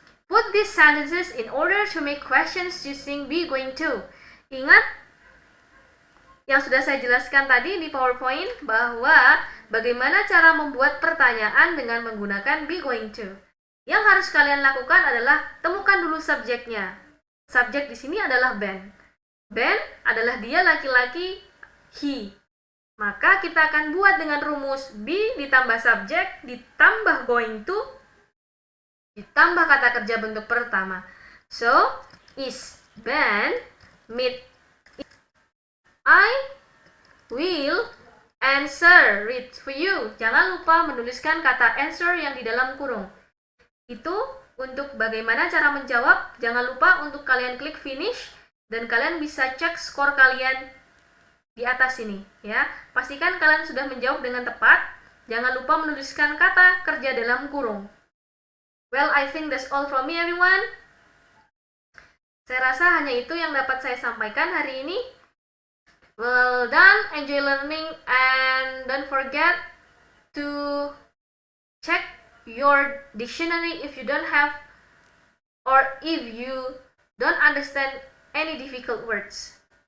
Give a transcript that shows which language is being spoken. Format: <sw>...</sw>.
<en>Put these sentences in order to make questions using be going to.</en> <id>Ingat yang sudah saya jelaskan tadi di PowerPoint bahwa bagaimana cara membuat pertanyaan dengan menggunakan be going to. Yang harus kalian lakukan adalah temukan dulu subjeknya. Subjek di sini adalah Ben. Ben adalah dia laki-laki, he. Maka kita akan buat dengan rumus be ditambah subjek ditambah going to ditambah kata kerja bentuk pertama.</id> <en>So, is Ben meet? I will answer it for you.</en> <id>Jangan lupa menuliskan kata answer yang di dalam kurung. Itu untuk bagaimana cara menjawab. Jangan lupa untuk kalian klik finish dan kalian bisa cek skor kalian di atas ini ya. Pastikan kalian sudah menjawab dengan tepat. Jangan lupa menuliskan kata kerja dalam kurung.</id> <en>Well, I think that's all from me everyone.</en> <id>Saya rasa hanya itu yang dapat saya sampaikan hari ini.</id> <en>Well done, enjoy learning, and don't forget to check your dictionary if you don't have or if you don't understand any difficult words.</en>